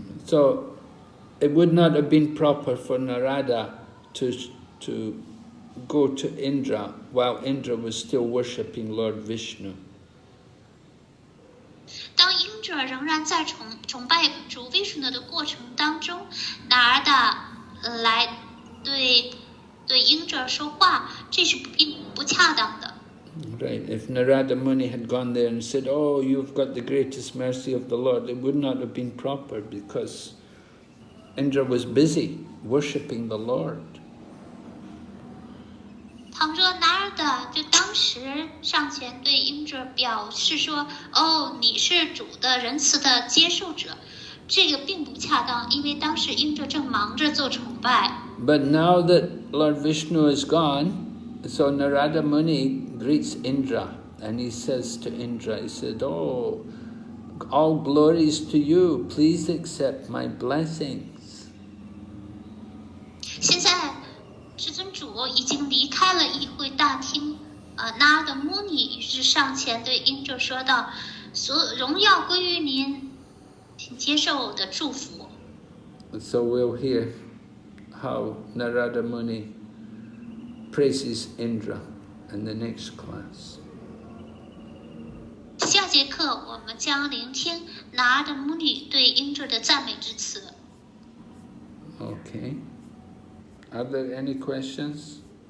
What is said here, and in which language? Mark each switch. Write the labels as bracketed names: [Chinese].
[English] So it would not have been proper for Narada to go to Indra while Indra was still worshipping Lord Vishnu. [Chinese] 当英者仍然在崇拜主 Vishnu 的过程当中，Narada来对英者说话，这是并不恰当的。 [English] Right. If Narada Muni had gone there and said, "Oh, you've got the greatest mercy of the Lord," it would not have been proper because Indra was busy worshipping the Lord. [Chinese] 倘若Narada就当时上前对英者表示说：“哦，你是主的仁慈的接受者。” 这个并不恰当，因为当时英者正忙着做崇拜。 [English] But now that Lord Vishnu is gone, so Narada Muni greets Indra and he says to Indra, he said, "Oh, all glories to you. Please accept my blessings." [Chinese] 现在至尊主已经离开了议会大厅，Narada Muni 于是上前对英者说道：“荣耀归于您，请接受我的祝福。” [English] So we'll hear how Narada Muni praises Indra in the next class. [Chinese] 下节课我们将聆听Narada Muni 对英者的赞美之词。 [English] Okay. Are there any questions?